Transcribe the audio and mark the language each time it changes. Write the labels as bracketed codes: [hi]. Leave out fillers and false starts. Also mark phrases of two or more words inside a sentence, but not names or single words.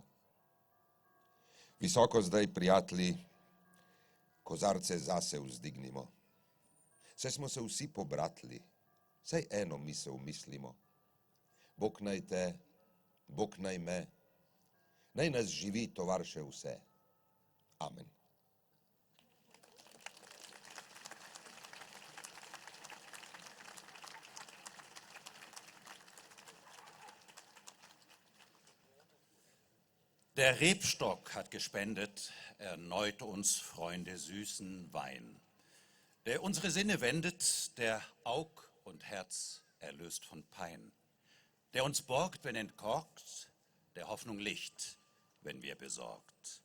[sl] Visoko zdaj, prijatelji, kozarce zase vzdignimo. Saj smo se vsi pobratli, saj eno misel mislimo. Bog naj te, Bog naj me, naj nas živi tovarše vse. Amen. [de] Der Rebstock hat gespendet, erneut uns Freunde süßen Wein, der unsere Sinne wendet, der Aug und Herz erlöst von Pein, der uns borgt, wenn entkorkt, der Hoffnung Licht, wenn wir besorgt.